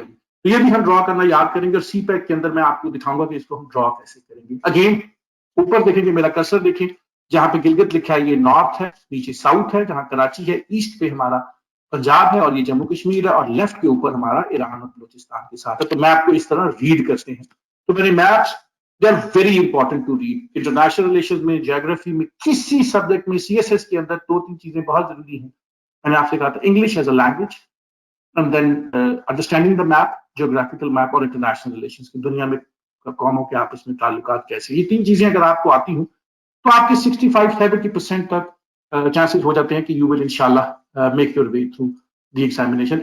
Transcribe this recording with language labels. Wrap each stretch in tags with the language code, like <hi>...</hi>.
<ur>تو یہ بھی ہم ڈرا کرنا یاد کریں گے, اور سی پیک کے اندر میں آپ کو دکھاؤں گا کہ اس کو ہم ڈرا کیسے کریں گے. اگین اوپر دیکھیں گے, میرا کرسر دیکھیں, جہاں پہ گلگت لکھا ہے یہ نارتھ ہے, نیچے ساؤتھ ہے جہاں کراچی ہے, ایسٹ پہ ہمارا پنجاب ہے اور یہ جموں کشمیر ہے, اور لیفٹ کے اوپر ہمارا ایران اور بلوچستان کے ساتھ ہے. تو میپ کو اس طرح ریڈ کرتے ہیں.</ur> <en>تو میرے maps they are very important to read.</en> <ur>International relations میں, جیوگرافی میں, کسی سبجیکٹ میں, CSS کے اندر 2-3 چیزیں بہت ضروری ہیں میں نے آپ سے کہا تھا English as a language, and then understanding the map, geographical map, اور انٹرنیشنل ریلیشنز کی دنیا میں قوموں کے آپس میں تعلقات کیسے. یہ تین چیزیں اگر آپ کو آتی ہوں تو آپ کے 65-70% تک چانسز ہو جاتے ہیں کہ یو ول انشاءاللہ make your way through the examination.</ur>